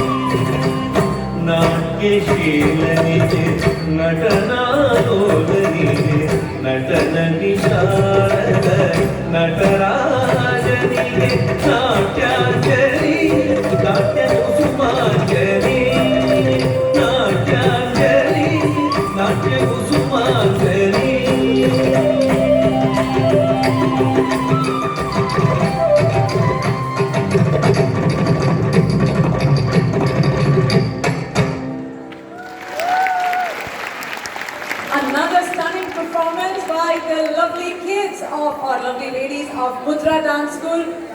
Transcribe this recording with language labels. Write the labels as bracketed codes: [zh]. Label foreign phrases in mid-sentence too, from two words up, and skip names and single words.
[kn] ನಾಟ್ಯಶೀಲನಿಗೆ ನಟನಾಲೋಲನಿಗೆ ನಟನ ವಿಶಾರದ ನಟರಾಜನಿಗೆ ನಾಟ್ಯಾಂಜಲಿ ನಾಟ್ಯ ಕುಸುಮಾಂಜಲಿ ನಾಟ್ಯಾಂಜಲಿ ನಾಟ್ಯ ಕುಸುಮಾಂಜಲಿ. [en] Another stunning performance by the lovely kids of, or lovely ladies of Mudra Dance School.